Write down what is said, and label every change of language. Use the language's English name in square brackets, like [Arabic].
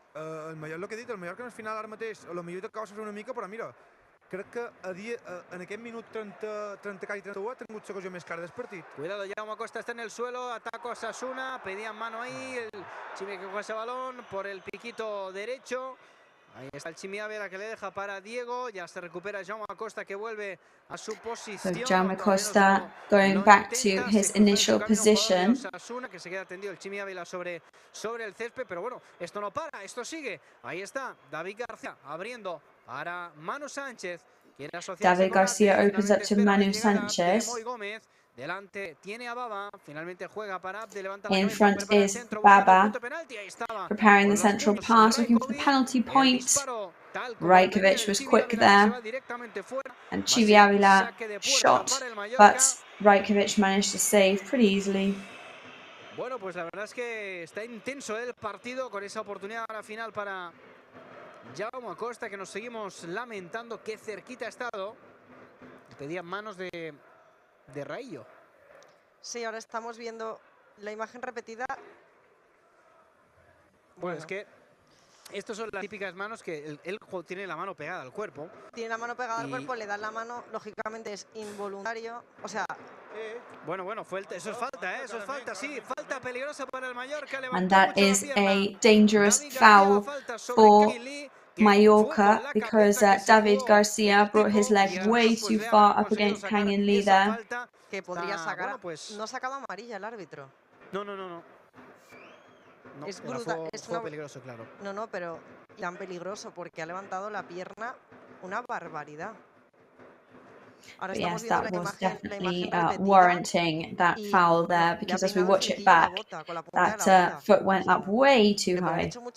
[Catalan] El que he dit, el Mallorca al final ara mateix, potser t'acaba de fer una mica, però mira, crec que en aquest minut 30, quasi 31 ha tingut l'ocasió més clara del partit. [Spanish] Cuidado, Jaume Costa está en el suelo, ataco a Osasuna, pedían mano ahí, el Chime que juega ese balón por el piquito derecho. Ahí está el Chimi Ávila que le deja para Diego. Ya se recupera Jaume Acosta que vuelve a su posición. [English] So Jaume Acosta going back to his initial position. [Spanish] Osasuna, que se queda tendido el Chimi Ávila sobre el césped, pero bueno, esto no para, esto sigue. Ahí está David García abriendo para Manu Sánchez. [English] David Garcia opens up to Manu Sanchez. [Spanish] Delante tiene a Baba, finalmente juega para Abde, levanta [English] In front is Baba, preparing the central pass, looking for the penalty point. Rajkovic was quick there, and Chivi Ávila shot, but Rajkovic managed to save pretty easily. [Spanish] Bueno, pues la verdad es que está intenso el partido con esa oportunidad ahora final para Jaume Acosta, que nos seguimos lamentando que cerquita ha estado. Pedía manos de Raillo. Sí, ahora estamos viendo la imagen repetida. Bueno, es que estas son las típicas manos que él tiene la mano pegada al cuerpo. Tiene la mano pegada al cuerpo, le dan la mano, lógicamente es involuntario. O sea... Bueno, eso es falta, eso es falta, sí. Falta peligrosa para el Mallorca. [English] And that is a dangerous foul for Mallorca because David Garcia brought his leg way too far up against Kang In Lee there. [Spanish] Que podría sacar, bueno, pues... no ha sacado amarilla el árbitro. No. Es brutal. Fue peligroso, claro. No, pero tan peligroso porque ha levantado la pierna una barbaridad. Ahora [English] yes, that was definitely warranting that foul there, because as we watch it back, that foot went up way too high.